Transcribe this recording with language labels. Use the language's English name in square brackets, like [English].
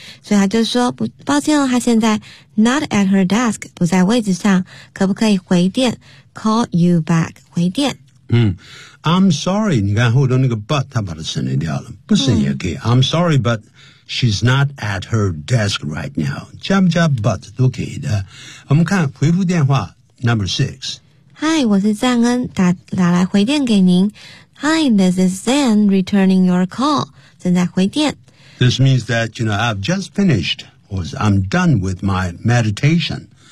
[Chinese] 所以他就说，抱歉了，她现在 [English] not at her desk， [Chinese] 不在位置上，可不可以回电 [English] call you back？ [Chinese] 回电。 [English] I'm sorry， [Chinese] 你看后头那个 but， 他把它省略掉了，不省也可以。 [English] I'm sorry, but she's not at her desk right now. [Chinese] 加不加 but 都可以的。我们看回复电话 [English] number six. [Chinese] Hi, 我是赞恩，打来回电给您。 [English] Hi, this is Zan returning your call. [Chinese] 正在回电。 [English] This means that, you know, I've just finished, or I'm done with my meditation.